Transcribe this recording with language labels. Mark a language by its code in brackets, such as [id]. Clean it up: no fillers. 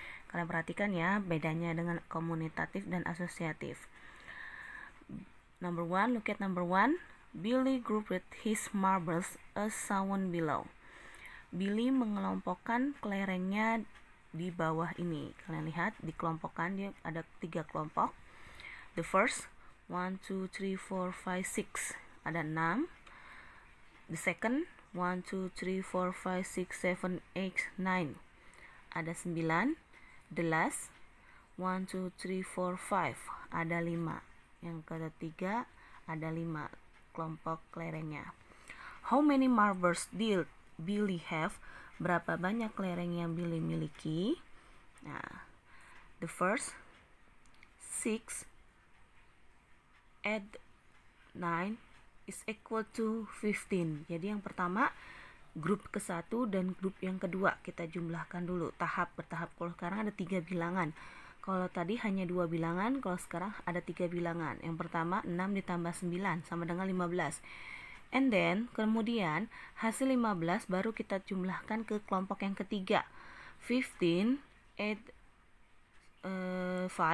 [id] Kalian perhatikan ya bedanya dengan komunitatif dan asosiatif. [en] Number 1, look at number 1. Billy grouped his marbles as shown below. [id] Billy mengelompokkan kelerengnya di bawah ini. Kalian lihat dikelompokkan, dia ada 3 kelompok. [en] The first 1, 2, 3, 4, 5, 6 [id] ada 6. [en] The second 1, 2, 3, 4, 5, 6, 7, 8, 9 [id] ada 9. [en] The last 1, 2, 3, 4, 5 [id] ada 5. Yang ketiga ada 5 kelompok kelerengnya. [en] How many marbles did Billy have? [id] Berapa banyak kelereng yang Billy miliki? [en] Nah, the first 6 add 9 is equal to 15. [id] Jadi yang pertama grup ke-1 dan grup yang kedua kita jumlahkan dulu bertahap. Kalau sekarang ada 3 bilangan. Kalau tadi hanya 2 bilangan, kalau sekarang ada 3 bilangan. Yang pertama 6 ditambah 9 sama dengan 15. And then kemudian hasil 15 baru kita jumlahkan ke kelompok yang ketiga. [en] 15 add 5